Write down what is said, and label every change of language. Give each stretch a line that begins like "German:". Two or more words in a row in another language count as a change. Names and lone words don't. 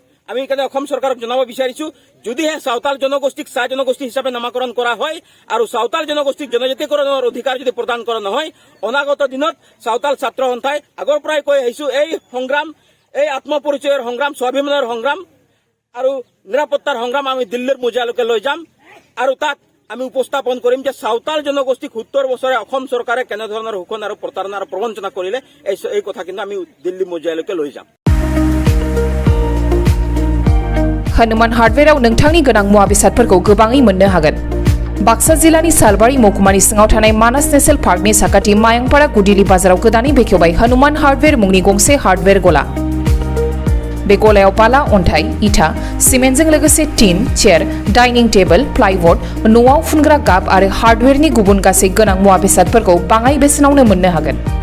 Assamese: আমি সেইকাৰণে অসম চৰকাৰক জনাব বিচাৰিছো, যদিহে সাঁওতাল জনগোষ্ঠীক চাহ জনগোষ্ঠী হিচাপে নামাকৰণ কৰা হয় আৰু সাঁওতাল জনগোষ্ঠীক জনজাতিকৰণৰ অধিকাৰ যদি প্ৰদান কৰা নহয়, অনাগত দিনত সাঁওতাল ছাত্ৰ সন্থাই আগৰ পৰাই কৈ আহিছো এই সংগ্ৰাম, এই আত্মপৰিচয়ৰ সংগ্ৰাম, স্বাভিমানৰ সংগ্ৰাম আৰু নিৰাপত্তাৰ সংগ্ৰাম আমি দিল্লীৰ মোজালৈকে লৈ যাম। আৰু তাক আমি উপস্থাপন কৰিম যে সাঁওতাল জনগোষ্ঠীক 70 বছৰে অসম চৰকাৰে কেনেধৰণৰ শোষণ আৰু প্ৰতাৰণা আৰু প্ৰবঞ্চনা কৰিলে এই কথা কিন্তু আমি দিল্লী মোজালৈকে লৈ যাম।
Bodo: हनुमान हार्डवेराव नोंथांनि गोनां मुवा बेसादफोरखौ गोबाङै मोननो हागोन। बाक्सा जिल्लानि सालबारि महकुमानि सिङाव थानाय मानास नेशनेल पार्कनि साखाथि मायंपारा गुदिली बाजाराव गोदानै बेखेवबाय हनुमान हार्डवेर मुंनि गंसे हार्डवेर गला। बे गलायाव बाला, अन्थाइ, इटा, सिमेन्टजों लोगोसे टिन, चेयार,
English: dining table,
Bodo: प्लाइबोर्ड, न'आव फुनग्रा गाब आरो हार्डवेरनि गुबुन गासै गोनां मुवा बेसादफोरखौ बाङाइ बेसेनावनो मोननो हागोन।